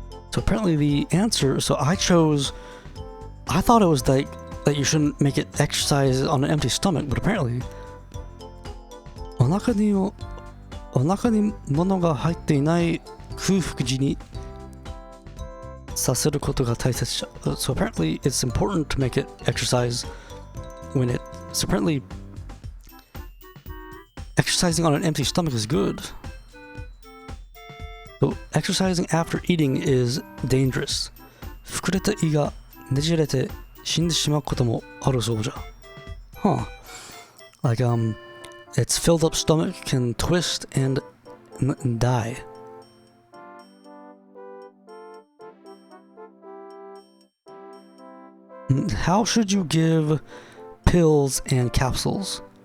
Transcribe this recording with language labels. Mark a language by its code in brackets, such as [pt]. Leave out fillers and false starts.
[en] So apparently the answer. So I thought it was like that you shouldn't make it exercise on an empty stomach, but apparently, [ja] お腹に物が入っていない空腹時にさせることが大切。 [en] So apparently it's important to make it exercise when it. So apparently exercising on an empty stomach is good. So exercising after eating is dangerous. [ja] 膨れた胃がねじれて死んでしまうこともあるそうじゃ。 [en] Huh. Like its filled up stomach can twist and die. How should you give pills and capsules?